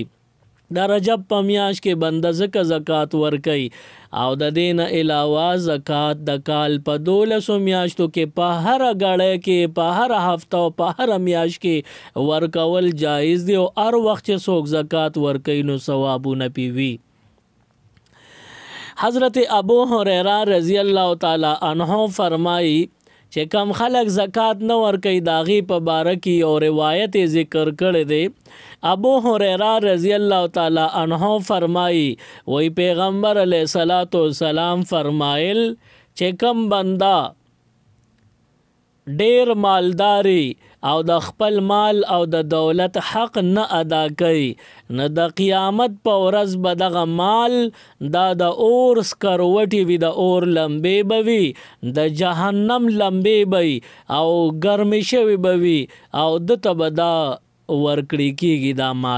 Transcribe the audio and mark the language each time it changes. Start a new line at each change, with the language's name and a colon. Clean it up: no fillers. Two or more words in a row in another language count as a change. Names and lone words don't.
Pashto: د رجب په میاشت کې بنده ځکه زکات ورکوي او د دې نه علاوه زکات د کال په 12 میاشتو کې په هر غړی کې په هر هفته او په هر میاشت کې ورکول جایز دی او هر وخت چې څوک زکات ورکوي نو ثوابونه پی وي. حضرت ابو هریرہ
Arabic: رضی اللہ تعالی عنہ
Pashto: فرمائی چې کم خلک زکات نه ورکوي د هغې په باره کې یو روایت ذکر کړی دی. ابو هریره
Arabic: رضی الله تعالی عنہ
Pashto: فرمایي وی پیغمبر
Arabic: علیه الصلاۃ والسلام
Pashto: فرمایل چې کم بندا ډیر مالداري او د خپل مال او د دولت حق نه ادا کوي نه د قیامت په ورځ به دغه مال دا د اور سکروټي وي، د اور لمبې به وي، د جهنم لمبې به وي او ګرمې شوي به وي او دته به دا ورکړی کیږي دا مال.